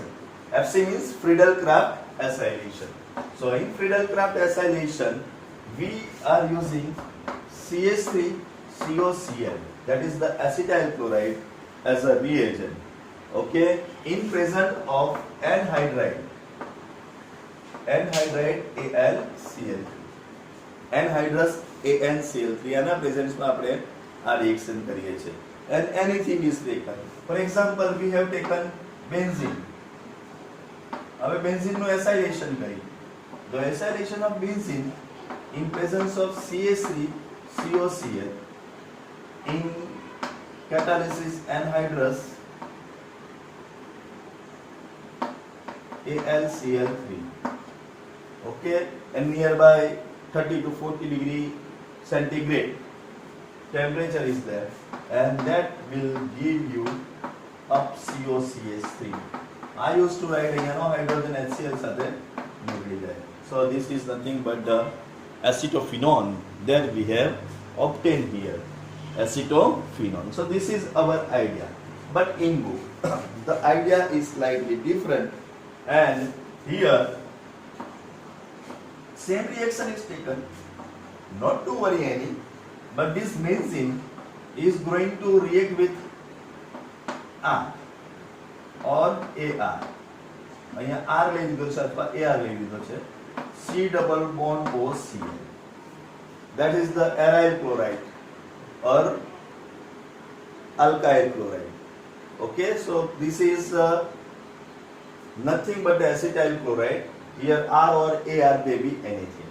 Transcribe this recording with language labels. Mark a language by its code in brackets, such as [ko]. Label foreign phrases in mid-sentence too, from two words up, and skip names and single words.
[en] FC means Friedel-Crafts acylation. So in Friedel-Crafts acylation, we are using CH3COCl, that is the acetyl chloride, as a reagent. Okay, in presence of anhydride AlCl3, anhydrous AnCl3, [gu] આના પ્રેઝન્સમાં આપણે આ રિએક્શન કરીએ છીએ. [en] And anything is taken. For example, we have taken benzene. [gu] હવે બેન્ઝીનનું acylation કરી. [en] The acylation of benzene in presence of CH3COCl in catalysis anhydrous AlCl3. Okay, and nearby 30 to 40 degree centigrade temperature is there, and that will give you up COCH3. I used to write hydrogen HCl [gu] સાથે નીકળી જાય. [en] So this is nothing but the acetophenone that we have obtained here, acetophenone. So this is our idea, but in book the idea is slightly different, and here same reaction is taken, not to worry any, but this benzene is going to react with R or AR. [gu] અહીંયા R લઈ લીધો છે અથવા AR લઈ લીધો છે. [en] C double bond OCl, that is the aryl chloride or alkyl chloride. Okay, so this is nothing but the acetyl chloride, Here R or AR may be anything.